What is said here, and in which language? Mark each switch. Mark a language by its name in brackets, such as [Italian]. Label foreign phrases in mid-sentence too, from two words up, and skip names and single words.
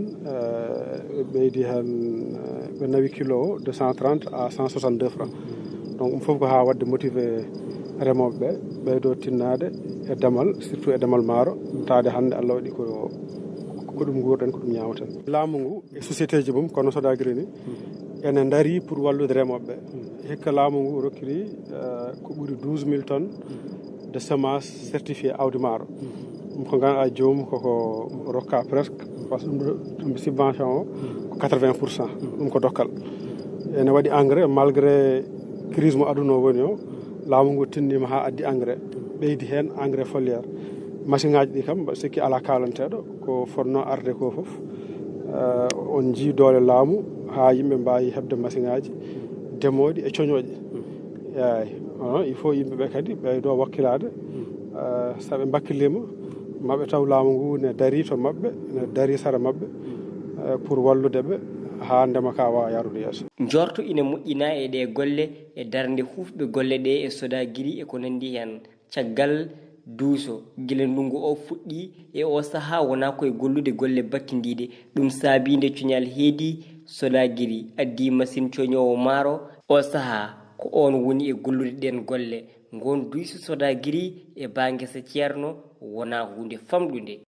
[Fula] hen ɓe nawi kilo o [French] de 130 à 162 francs [Fula] donc ɗum foof ko ha wadde motivé remoɓe ɓe ɓeydo tinnade e demal surtout e demal maaro taade hande Allah waɗi ko ɗum guurɗen ko ɗum ñaamaten laamu ngu e société ji mum kono Sodagri ni ene daari pour wallude remoɓe ɓe hikka laamu ngu rokkiri ko ɓuri [French] 12 000 tonnes de semence certifié [Fula] awdi maaro ɗum ko ganduɗa joomum koko rokka [French] presque par ce que [Fula] ɗum subvention o ko 80% ɗum ko dokkal ene waɗi engrais [French] malgré crise [Fula] mo aduna o woni o laamu ngu tinnima ha addi engrais ɓeydi hen [French] engrais foliére [Fula] machine ngaji ɗi kam mbaɗa sikki ala kalanteɗo ko fonno arde ko foof on jii doole laamu ha yimɓe mbawi hebde machine ngaji ndemoɗi e coñoƴi eyyi [French] il faut [Fula] yimɓeɓe kadi ɓeydo wakkilade saaɓe bakkilima maɓe taw laamu ngu ne daari to mabɓe ne daari sara mabɓe pour walludeɓe ha ndema ka wawa yarude yeeso jorto ina moƴƴina e ɗe golle e darde hufɓe golle ɗe e Sodagri e ko nandi hen caggal duuso guila ndungu o fuɗɗi e o saaha wona koye gollude golle battidiɗe ɗum saabinde cuñal heedi Sodagri addi machine coñowo maaro o saaha ko on woni e gollude ɗen golle gon duuso Sodagri e ba guesa ceerno wona hunde famɗude